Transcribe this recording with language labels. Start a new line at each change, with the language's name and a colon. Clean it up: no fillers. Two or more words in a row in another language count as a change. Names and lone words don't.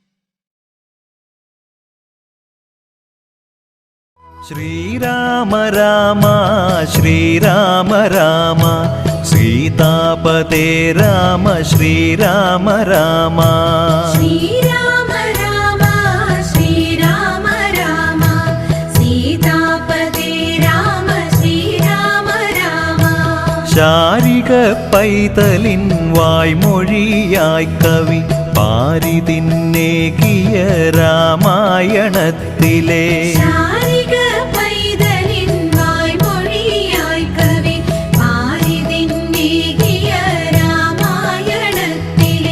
Sanskrit: శ్రీరామ రామ శ్రీరామ రామ సీతాపతే రామ శ్రీరామ రామ శ్రీరామ రామ శ్రీరామ రామ സീതാപതേ രാമ ശ്രീരാമ രാമ.
Malayalam: ശാരിക പൈതലിൻ വായ്മൊഴിയായി കവി പാരിതിന്നേകിയ രാമായണത്തിലെ ശാരിക പൈതലിൻ വായ്മൊഴിയായി കവി പാരിതിന്നേകിയ രാമായണത്തിലെ